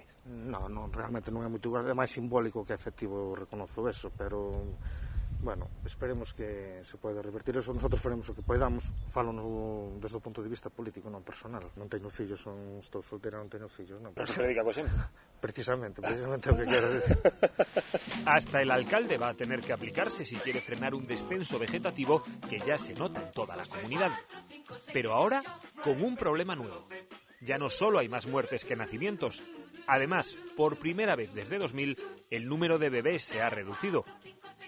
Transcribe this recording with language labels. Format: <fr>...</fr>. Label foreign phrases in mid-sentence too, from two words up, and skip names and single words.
<gl>Non, realmente non é moito gasto, é máis simbólico que efectivo, reconozo eso, pero bueno, esperemos que se poida revertir eso. Nosotros faremos o que poidamos, falo desde o punto de vista político, non personal. Non teño fillos, estou solteira, non teño fillos, non. Pero se predica co exemplo. Precisamente o que quero decir.</gl> <es>Hasta el alcalde va a tener que aplicarse si quiere frenar un descenso vegetativo que ya se nota en toda la comunidad. Pero ahora con un problema nuevo. Ya no solo hay más muertes que nacimientos. Además, por primera vez desde 2000, el número de bebés se ha reducido.</es>